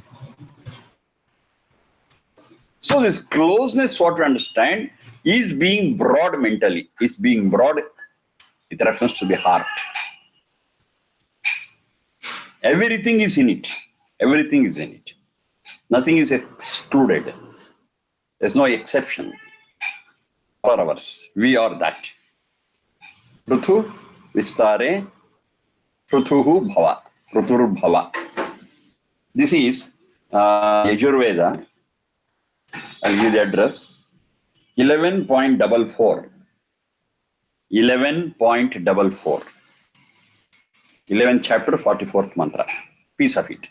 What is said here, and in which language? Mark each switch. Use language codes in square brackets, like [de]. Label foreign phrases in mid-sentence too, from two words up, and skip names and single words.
[en] So this closeness, what we understand, is being broad mentally, is being broad with reference to the heart. Everything is in it. Everything is in it. Nothing is excluded. There's no exception. For ours, we are that. [sa] पृथु विस्तरे, पृथुहु भव, पृथुर् भव. [en] This is Yajurveda. I'll give the address. 11.44. 11.44. 11th chapter, 44th mantra. Piece of it.